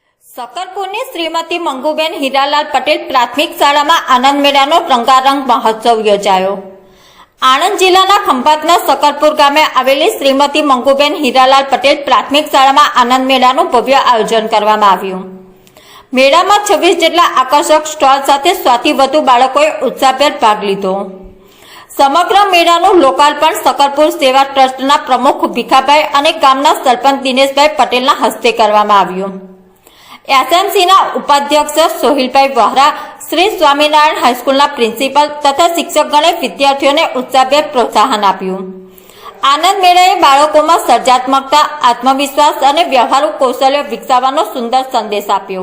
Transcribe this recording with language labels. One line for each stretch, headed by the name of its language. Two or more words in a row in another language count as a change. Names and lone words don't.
Gujarati: સકરપુરની શ્રીમતી મંગૂબેન હીરાલાલ પટેલ પ્રાથમિક શાળામાં આનંદ મેળાનો રંગારંગ મહોત્સવ યોજાયો। આણંદ જિલ્લાના ખંભાતના सकरपुर ગામે આવેલી શ્રીમતી મંગુબેન હીરાલાલ પટેલ પ્રાથમિક શાળામાં આનંદ મેળાનું ભવ્ય આયોજન કરવામાં આવ્યું। મેળામાં 26 જેટલા આકર્ષક સ્ટોલ સાથે 100 થી વધુ બાળકોએ ઉત્સાહભેર ભાગ લીધો। સમગ્ર મેળાનું લોકાર્પણ सकरपुर સેવા ટ્રસ્ટના પ્રમુખ ભીખાભાઈ અને ગામના સરપંચ દિનેશભાઈ પટેલના હસ્તે કરવામાં આવ્યું। એસએમસીના ઉપાધ્યક્ષ સોહિલભાઈ વોહરા, શ્રી સ્વામીનારાયણ હાઈસ્કૂલના પ્રિન્સિપલ તથા શિક્ષકગણે વિદ્યાર્થીઓને ઉત્સાહભેર પ્રોત્સાહન આપ્યું। આનંદ મેળાએ બાળકોમાં સર્જનાત્મકતા, આત્મવિશ્વાસ અને વ્યવહારુ કૌશલ્ય વિકસાવવાનો સુંદર સંદેશ આપ્યો।